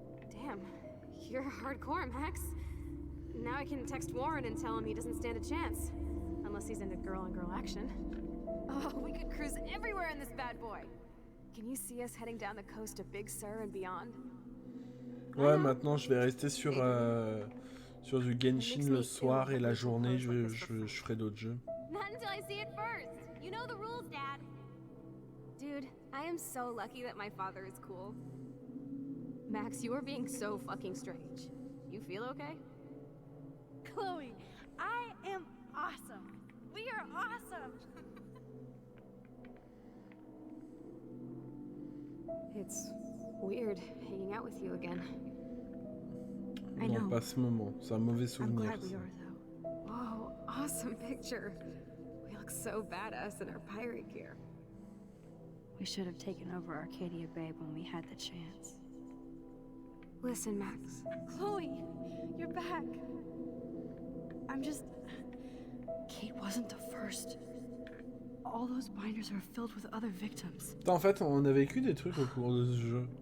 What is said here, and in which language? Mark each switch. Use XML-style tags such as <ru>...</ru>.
<en>Damn, you're hardcore, Max. Now I can text Warren and tell him he doesn't stand a chance. Unless he's into girl-on-girl action. Oh, we could cruise everywhere in this bad boy. Can you see us heading down the coast of Big Sur and beyond?</en> <fr>Ouais, maintenant je vais rester sur du Genshin le soir et la journée, je ferai d'autres jeux.</fr> <en>Not until I see it first. You know the rules, Dad. Dude, I am so lucky that my father is cool. Max, you are being so fucking strange. You feel okay? Chloe, I am awesome. We are awesome. It's weird hanging out with you again. I know.</en> <fr>Non, pas ce moment. C'est un mauvais</fr> <en>I'm</en> <fr>souvenir.</fr> <en>glad we are, though. Whoa, awesome picture. We look so badass in our pirate gear. We should have taken over Arcadia Bay when we had the chance. Listen, Max. Chloe, you're back. I'm just... Kate wasn't the first. All those binders are filled with other victims.</en> <fr>Putain, en fait, on a vécu des trucs au cours de ce jeu.</fr>